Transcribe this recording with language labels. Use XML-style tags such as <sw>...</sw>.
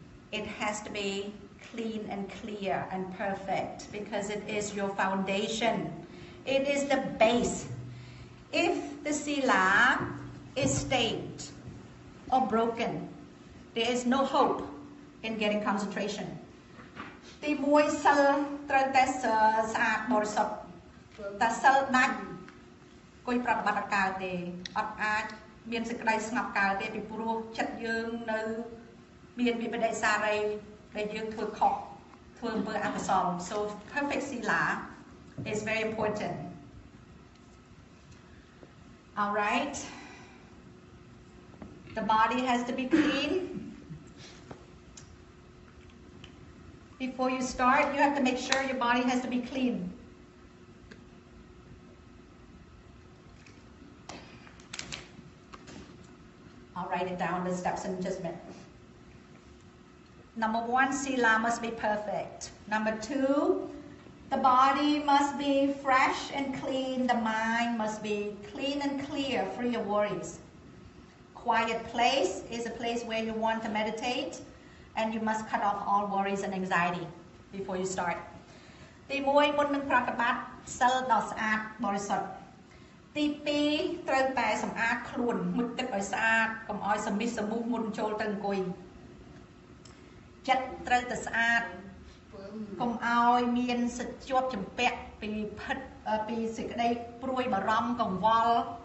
<en>It has to be clean and clear and perfect because it is your foundation. It is the base. If the sila is stained or broken, there is no hope in getting concentration</en> <km>ទី1សិលត្រូវតែស្អាតបរិសុទ្ធតែសិលដាច់គួយប្រតិបត្តិកើតទេអត់អាចមានសេចក្តីស្ងប់កើតទេពីព្រោះចិត្តយើងនៅ មានវិបដិសារីដែលយើងធ្វើខុសធ្វើអំពើអកុសល</km> <en>so perfect sila is very important all right the body has to be clean before you start you have to make sure your body has to be clean I'll write it down the steps in just a minute Number 1, sila must be perfect. Number 2, the body must be fresh and clean. The mind must be clean and clear, free of worries. Quiet place is a place where you want to meditate, and you must cut off all worries and anxiety before you start.</en> <km>ទី1 មុននឹងប្រតិបត្តិសិលដ៏ស្អាតបរិសុទ្ធ ទី2 ត្រូវតែសម្អាតខ្លួនមុជទឹកឲ្យស្អាតកុំឲ្យសមិះសមុះមុនចូលទៅអង្គុយ ចិត្តត្រូវតែស្អាតកុំឲ្យមានសច្ជាប់ចម្ពាក់ពីផិតពីសេចក្តីព្រួយបារម្ភកង្វល់</km>